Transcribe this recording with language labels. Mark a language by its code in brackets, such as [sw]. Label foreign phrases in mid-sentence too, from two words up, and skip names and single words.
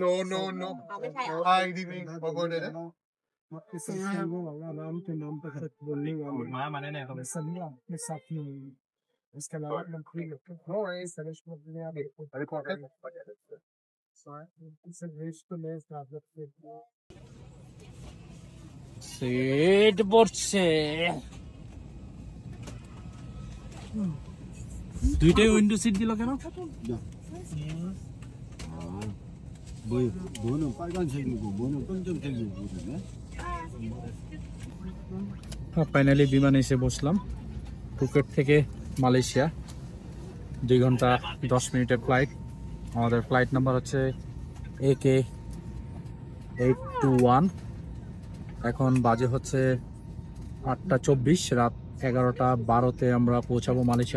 [en] No, no, no. [th] เอาไม่ใช่เหรอ [en] Hi, good evening. [tl] Pagod na. [th] มามาแน่ๆครับ [bn] সিট পড়ছে দুইটাই [en] window seat [bn] দিল কেন [ko] 뭐는 빨간색이고 뭐는 검정색이고 그러네. [bn] ফাইনালি বিমানে এসে বসলাম ফুকেট থেকে মালয়েশিয়া 2 ঘন্টা 10 মিনিটের ফ্লাইট আমাদের [en] flight number [bn] হচ্ছে AK821 এখন বাজে হচ্ছে 8:24 রাত 11:12-তে আমরা পৌঁছাবো মালয়েশিয়ার